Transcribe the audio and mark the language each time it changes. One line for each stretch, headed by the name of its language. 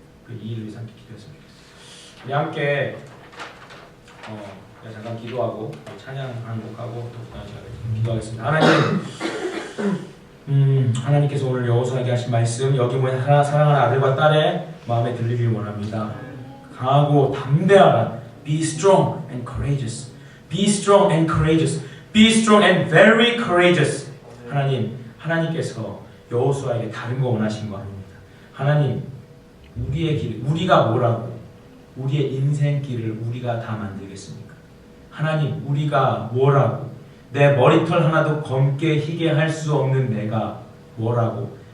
Korean: 이 일을 위해서 함께 기도했으면 좋겠어요. 우리 함께 잠깐 기도하고 찬양하는 곡하고 또 그다음 시간에 기도하겠습니다. 하나님께서 오늘 여호수아에게 하신 말씀 여기 모인 사랑하는 아들과 딸의 마음에 들리길 원합니다. 강하고 담대하라.
English: Be strong and courageous. Be strong and courageous. Be strong and very courageous.
Korean: 하나님께서 여호수아에게 다른 거 원하신 거 아닙니다. 하나님, 우리의 길, 우리가 뭐라고? 우리의 인생길을 우리가 다 만들겠습니까? 하나님, 우리가 뭐라고? 내 머리털 하나도 검게 희게 할 수 없는 내가 뭐라고?